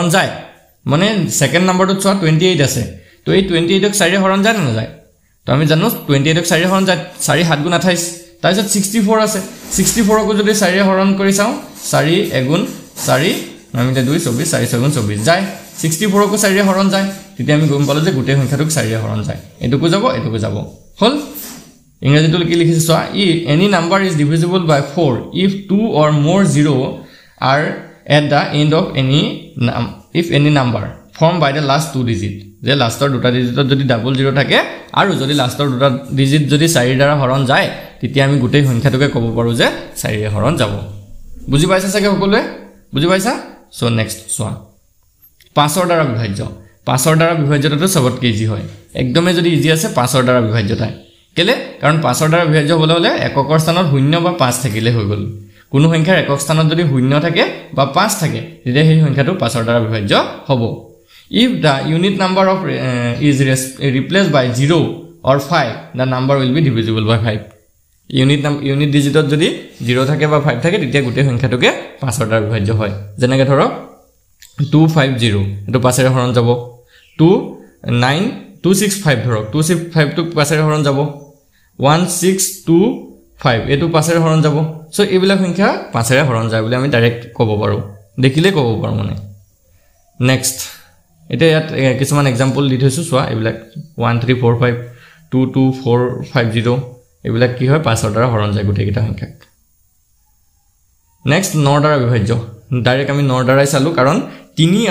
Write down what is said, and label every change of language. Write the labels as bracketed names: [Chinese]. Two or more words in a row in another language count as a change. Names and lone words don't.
[Assamese] যায় মানে সেকেন্ড নাম্বাৰটো চোৱা 28 আছে তো এই 28 ক 4 ৰে হৰণ যায় না যায় তো আমি জানো 28 ক 4 ৰে হৰণ যায় 4 7 গুণ 28 তাৰপিছত 64 আছে 64 ক যদি 4 ৰে হৰণ কৰি চাও 4 এগুণ 4 নামিতে 2 24 4 6 গুণ 24 যায় 64 ক 4 ৰে হৰণ যায় তেতিয়া আমি গম পালো যে গোটেই সংখ্যাটোক 4 ৰে হৰণ যায় এটুকু যাব হল ইংৰাজীটো কি লিখিছে চোৱা [English] any number is divisible by 4 if 2 or more zero are at the end of any number formed by the last two digit [Assamese] যে লাষ্টৰ দুটা ডিজিটত যদি ডাবল 0 থাকে আৰু যদি লাষ্টৰ দুটা ডিজিট যদি 4 দ্বাৰা হৰণ যায় তেতিয়া আমি গোটেই সংখ্যাটোকে ক'ব পাৰো যে 4 ৰে হৰণ যাব বুজি পাইছা সাকে সকলোৱে বুজি পাইছা [English] so next [Assamese] চোৱা 5 ৰ দ্বাৰা বিভাজ্য 5 ৰ দ্বাৰা বিভাজ্যতাটো সবতকৈ ইজি হয় একদমে যদি ইজি আছে 5 ৰ দ্বাৰা বিভাজ্যতা কেলে কাৰণ 5 ৰ দ্বাৰা বিভাজ্য হ'বলৈ হলে এককৰ স্থানত 0 বা 5 থাকিলে হৈ গল কোনো সংখ্যাৰ একক স্থানত যদি 0 থাকে বা 5 থাকে তেতিয়া সেই সংখ্যাটো 5 ৰ দ্বাৰা বিভাজ্য হ'ব [English] if the unit number of is replaced by 0 or 5 the number will be divisible by 5 unit digitত [Assamese] যদি 0 থাকে বা 5 থাকে তেতিয়া গোটেই সংখ্যাটোকে 5 ৰ দ্বাৰা বিভাজ্য হয় যেনেকৈ ধৰক 250 এটো 5 ৰে হৰণ যাব 265 ধৰক 265 টো 5 ৰে হৰণ যাব 1625 এটো 5 ৰে হৰণ যাব সো এইবিলাক সংখ্যা 5 ৰে হৰণ যায় বুলি আমি ডাইৰেক্ট ক'ব পাৰো দেখিলে ক'ব পাৰো মানে নেক্সট এটা ইয়াত কিছুমান এক্সাম্পল দি থৈছো চোৱা এইবিলাক 1345 22450 এইবিলাক কি হয় 5 ৰ দ্বাৰা হৰণ যায় গোটেই কিটা সংখ্যা নেক্সট 9 দ্বাৰা বিভাজ্য ডাইৰেক্ট আমি 9 দ্বাৰাই চালো কাৰণ 3